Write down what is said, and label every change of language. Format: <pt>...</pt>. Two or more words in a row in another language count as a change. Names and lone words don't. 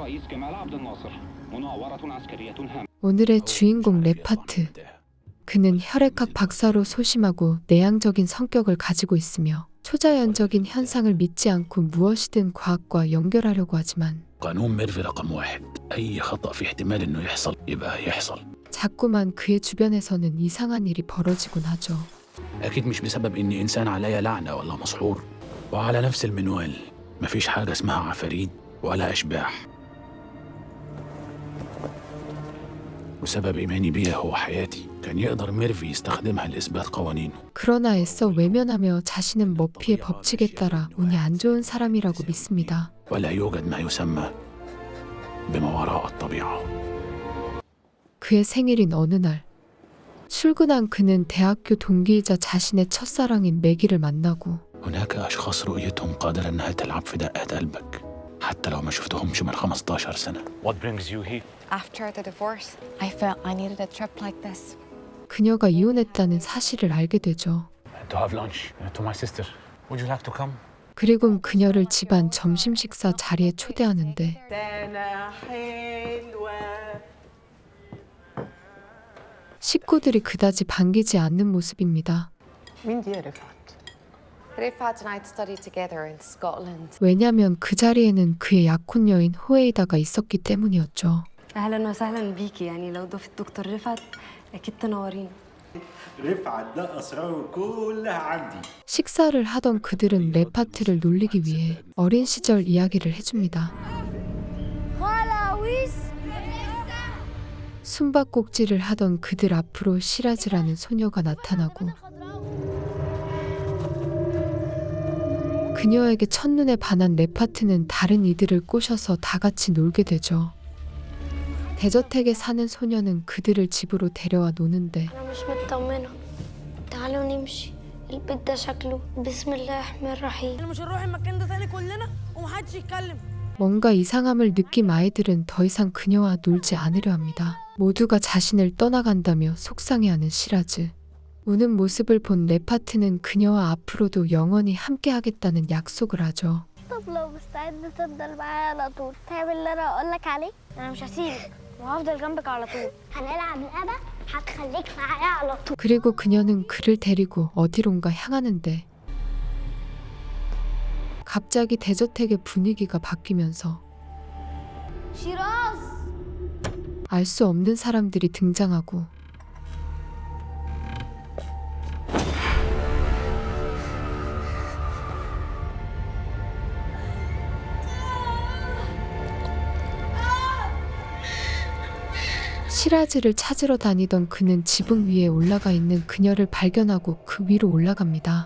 <ko>오늘의 주인공 레파트. 그는 혈액학 박사로 소심하고 내향적인 성격을 가지고 있으며 초자연적인 현상을 믿지 않고 무엇이든 과학과 연결하려고 하지만</ko> <ar>قانون ميرفي رقم 1 أي خطأ في احتمال إنه يحصل يبقى يحصل.</ar> <ko>자꾸만 그의 주변에서는 이상한 일이 벌어지곤 하죠.</ko> <ar>أكيد مش بسبب إني إنسان عليا لعنة ولا مسحور. وعلى نفس المنوال مفيش حاجة اسمها عفاريت ولا أشباح. وسبب إيماني بيها هو حياتي. كان يقدر ميرفي يستخدمها لإثبات قوانينه.</ar> <ko>그러나 애써 외면하며 자신은 머피의 법칙에 따라 운이 안 좋은 사람이라고 믿습니다.</ko> <ar>ولا يوجد ما يسمى بما وراء الطبيعة.</ar> <ko>그의 생일인 어느 날 출근한 그는 대학교 동기이자 자신의 첫사랑인 매기를 만나고</ko> <ar>هناك أشخاص رؤيتهم قادرة إنها تلعب في دقات قلبك حتى لو ما شفتهمش من 15 سنة.</ar> <en>What brings you here? After the divorce, I felt I needed a trip like this.</en> <ko>그녀가 이혼했다는 사실을 알게 되죠.</ko> <en>To have lunch to my sister. Would you like to come?</en> <ko>그리고 그녀를 집안 점심 식사 자리에 초대하는데 식구들이 그다지 반기지 않는 모습입니다.</ko> <en>Rifat and I studied together in Scotland.</en> <ko>왜냐면 그 자리에는 그의 약혼 여인 호에이다가 있었기 때문이었죠.</ko> <ar>اهلا وسهلا بيكي يعني لو ضفت دكتور رفعت اكيد تنورين. رفعت ده اسراره كلها عندي.</ar> <ko>식사를 하던 그들은 레파트를 놀리기 위해 어린 시절 이야기를 해줍니다. 숨바꼭질을 하던 그들 앞으로 시라즈라는 소녀가 나타나고 그녀에게 첫눈에 반한 레파트는 다른 이들을 꼬셔서 다 같이 놀게 되죠. 대저택에 사는 소녀는 그들을 집으로 데려와 노는데</ko> <ar>أنا مش مطمنة. تعالوا نمشي. البيت ده شكله بسم الله الرحمن الرحيم. مش هنروح المكان ده تاني كلنا ومحدش يتكلم.</ar> <ko>뭔가 이상함을 느낀 아이들은 더 이상 그녀와 놀지 않으려 합니다. 모두가 자신을 떠나간다며 속상해하는 시라즈. 우는 모습을 본 레파트는 그녀와 앞으로도 영원히 함께하겠다는 약속을 하죠.</ko> <ar>طب لو مستعد تفضل معايا على طول تعمل اللي انا اقول لك عليه. انا مش هسيبك وهفضل جنبك على طول. هنلعب لعبة هتخليك معايا على طول.</ar> <ko>그리고 그녀는 그를 데리고 어디론가 향하는데 갑자기 대저택의 분위기가 바뀌면서</ko> <ar>شيراز.</ar> <ko>알 수 없는 사람들이 등장하고 시라즈를 찾으러 다니던 그는 지붕 위에 올라가 있는 그녀를 발견하고 그 위로 올라갑니다.</ko>